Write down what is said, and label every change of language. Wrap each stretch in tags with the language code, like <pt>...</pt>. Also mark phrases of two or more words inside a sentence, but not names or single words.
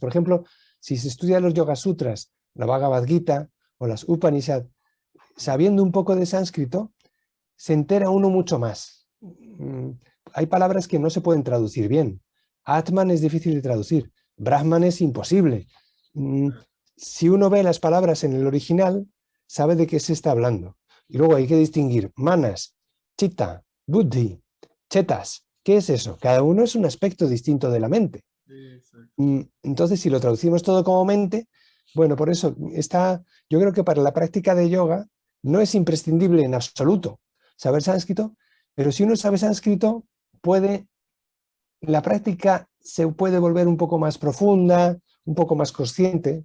<es>Por ejemplo, si se estudia los Yoga Sutras, la Bhagavad Gita o las Upanishad, sabiendo un poco de sánscrito, se entera uno mucho más. Hay palabras que no se pueden traducir bien. Atman es difícil de traducir. Brahman es imposible. Si uno ve las palabras en el original, sabe de qué se está hablando. Y luego hay que distinguir</es> <sa>manas, chitta, buddhi, chetas.</sa> <es>¿Qué es eso? Cada uno es un aspecto distinto de la mente. Entonces, si lo traducimos todo como mente, bueno, por eso yo creo que para la práctica de yoga no es imprescindible en absoluto saber sánscrito, pero si uno sabe sánscrito, la práctica se puede volver un poco más profunda, un poco más consciente.</es>